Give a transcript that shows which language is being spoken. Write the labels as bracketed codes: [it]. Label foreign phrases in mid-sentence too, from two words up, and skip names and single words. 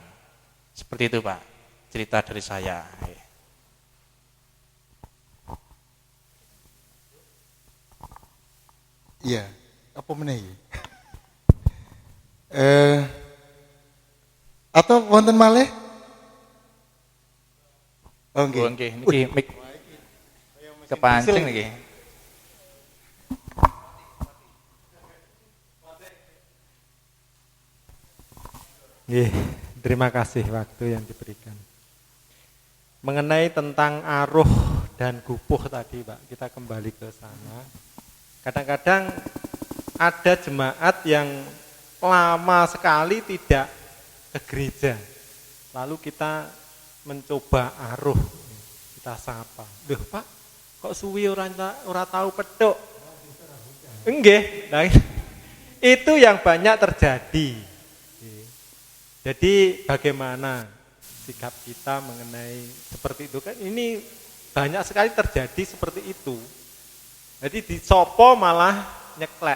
[id] Seperti itu Pak, cerita dari saya. [jv] Iya, apa meneh? Atau wonten malih? Oh nggih. Oh nggih, niki mik kepancing niki. Nggih, [id] terima kasih waktu yang diberikan. Mengenai tentang aruh dan gupuh tadi Pak, kita kembali ke sana. Kadang-kadang ada jemaat yang lama sekali tidak ke gereja. Lalu kita mencoba aruh, kita sapa. [jv] Loh Pak, kok suwi ora tahu pedok? [id] Enggak, nah, itu yang banyak terjadi. Jadi bagaimana sikap kita mengenai seperti itu kan? Ini banyak sekali terjadi seperti itu. Jadi [jv] disopo malah nyeklek.